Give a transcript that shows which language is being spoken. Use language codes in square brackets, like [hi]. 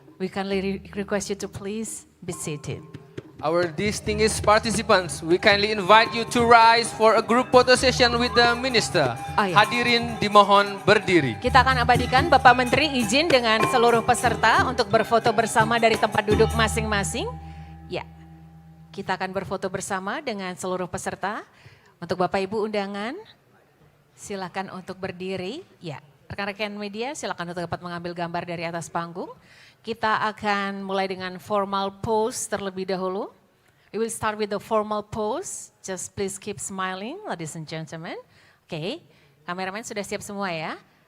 [en] We kindly request you to please be seated. Our distinguished participants, we kindly invite you to rise for a group photo session with the Minister. [id] Hadirin dimohon berdiri. Kita akan abadikan Bapak Menteri izin dengan seluruh peserta untuk berfoto bersama dari tempat duduk masing-masing. Ya. Kita akan berfoto bersama dengan seluruh peserta. Untuk Bapak Ibu undangan, silakan untuk berdiri. Ya, rekan-rekan media silakan untuk dapat mengambil gambar dari atas panggung. Kita akan mulai dengan formal pose terlebih dahulu. [en] We will start with the formal pose. Just please keep smiling, ladies and gentlemen. [id] Oke, kameramen sudah siap semua ya.